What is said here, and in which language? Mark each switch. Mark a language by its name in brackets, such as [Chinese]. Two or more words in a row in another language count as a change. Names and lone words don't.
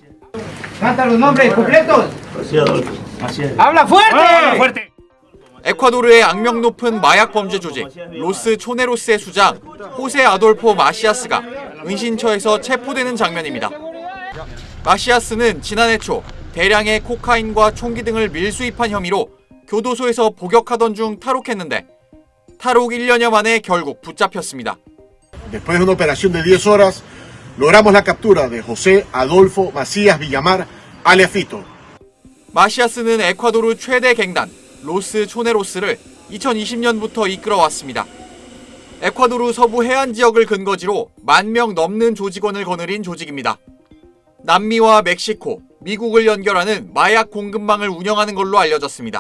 [Korean] 에콰도르의 악명 높은 마약 범죄 조직 로스 초네로스의 수장 호세 아돌포 마시아스가 은신처에서 체포되는 장면입니다. 마시아스는 지난해 초 대량의 코카인과 총기 등을 밀수입한 혐의로 교도소에서 복역하던 중 탈옥했는데 탈옥 1년여 만에 결국 붙잡혔습니다. [Spanish] Después de una operación de 10 horas, logramos la captura de José Adolfo Macías Villamar, alias Fito. [Korean] 마시아스는 에콰도르 최대 갱단 로스 초네로스를 2020년부터 이끌어왔습니다. 에콰도르 서부 해안 지역을 근거지로 10,000명 넘는 조직원을 거느린 조직입니다. 남미와 멕시코, 미국을 연결하는 마약 공급망을 운영하는 걸로 알려졌습니다.